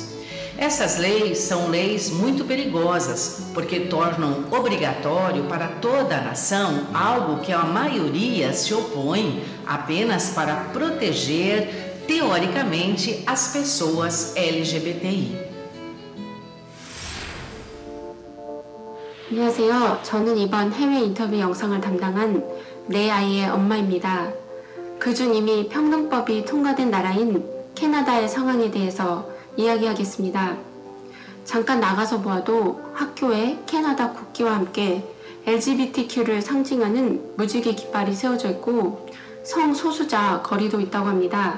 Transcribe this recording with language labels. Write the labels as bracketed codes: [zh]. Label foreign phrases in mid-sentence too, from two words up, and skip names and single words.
[pt] Essas leis são leis muito perigosas, porque tornam obrigatório para toda a nação algo que a maioria se opõe apenas para proteger, teoricamente, as pessoas LGBTI. [ko] 안녕하세요. 저는 이번 해외 인터뷰 영상을 담당한 내 아이의 엄마입니다. 그중 이미 평등법이 통과된 나라인 캐나다의 상황에 대해서 이야기하겠습니다. 잠깐 나가서 보아도 학교에 캐나다 국기와 함께 LGBTQ를 상징하는 무지개 깃발이 세워져 있고 성소수자 거리도 있다고 합니다.